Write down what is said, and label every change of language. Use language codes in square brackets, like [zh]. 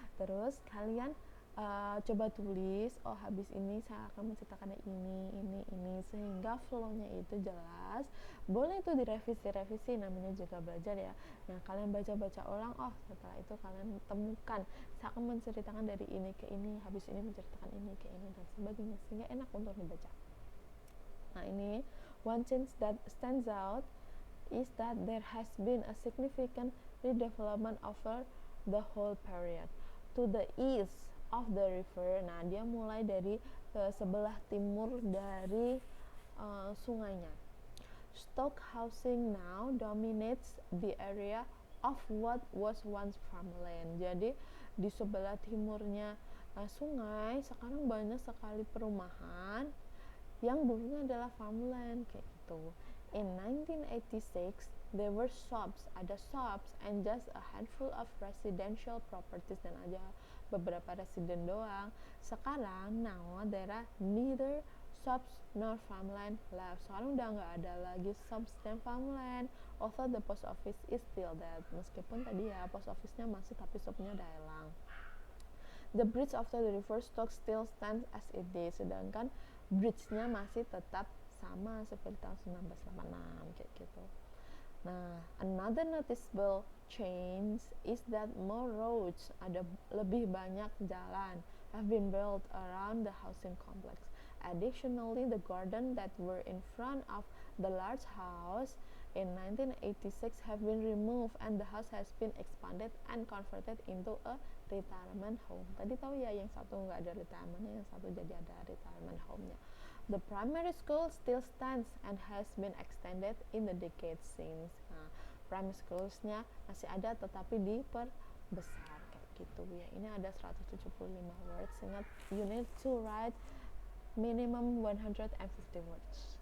[id] Terus kalian coba tulis, oh habis ini saya akan menceritakan ini, sehingga flow-nya itu jelas. Boleh itu direvisi, namanya juga belajar ya. Nah, kalian baca-baca ulang, oh setelah itu kalian temukan, saya akan menceritakan dari ini ke ini, habis ini menceritakan ini ke ini, dan sebagainya, sehingga enak untuk dibaca. Nah, ini [en] one change that stands out is that there has been a significant redevelopment over the whole period. To the east of the river, [id] nah dia mulai dari sebelah timur dari sungainya. [en] Stock housing now dominates the area of what was once farmland. [id] Jadi di sebelah timurnya sungai sekarang banyak sekali perumahan yang dulunya adalah farmland kayak gitu. [en] In 1986 there were shops, [id] ada [en] shops and just a handful of residential properties, [id] dan aja beberapa residen doang. Sekarang [en] now there are neither shops nor farmland left. [id] Sekarang udah nggak ada lagi shops dan farmland. [en] Although the post office is still there. [id] Meskipun tadi ya post office-nya masih, tapi shopnya udah hilang. [en] The bridge of the river Stock still stands as it is. [id] Sedangkan bridge-nya masih tetap sama seperti tahun 1986 kayak gitu. Nah, [en] another noticeable change is that more roads, [id] ada lebih banyak jalan, [en] have been built around the housing complex. Additionally, the garden that were in front of the large house in 1986 have been removed and the house has been expanded and converted into a retirement home. [id] Tadi tahu ya, yang satu nggak ada retirement, yang satu jadi ada retirement home-nya. [en] The primary school still stands and has been extended in the decades since. [id] Nah, primary schools-nya masih ada tetapi diperbesar kayak gitu ya. Ini ada [en] 175 words. [id] Ingat, [en] you need to write minimum 150 words.